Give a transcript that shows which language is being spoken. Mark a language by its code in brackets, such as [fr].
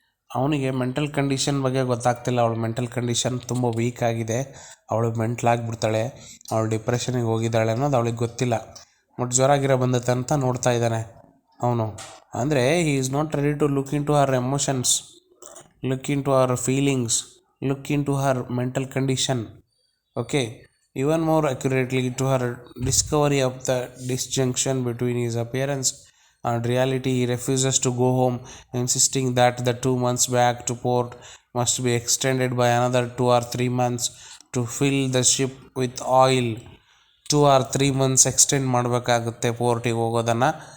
[kn] ಅವನಿಗೆ mental condition ಬಗ್ಗೆ ಗೊತ್ತಾಗ್ತಿಲ್ಲ. ಅವಳು ಮೆಂಟಲ್ ಕಂಡೀಷನ್ ತುಂಬ ವೀಕ್ ಆಗಿದೆ, ಅವಳು ಮೆಂಟ್ಲಾಗಿಬಿಡ್ತಾಳೆ, ಅವಳು ಡಿಪ್ರೆಷನಿಗೆ ಹೋಗಿದ್ದಾಳೆ ಅನ್ನೋದು ಅವಳಿಗೆ ಗೊತ್ತಿಲ್ಲ. [en] but [kn] ಜ್ವರಾಗಿರೋ ಬಂದತ್ತೆ ಅಂತ ನೋಡ್ತಾ ಇದ್ದಾನೆ ಅವನು. ಅಂದರೆ [en] He is not ready to look into her emotions, look into her feelings, look into her mental condition. Okay. Even more accurately, to her discovery of the disjunction between his appearance and reality. He refuses to go home, insisting that the 2 months back to port must be extended by another 2 or 3 months to fill the ship with oil. 2 or 3 months [kn] extend ಮಾಡಬೇಕಾಗುತ್ತೆ ಪೋರ್ಟಿಗೆ ಹೋಗೋದನ್ನು.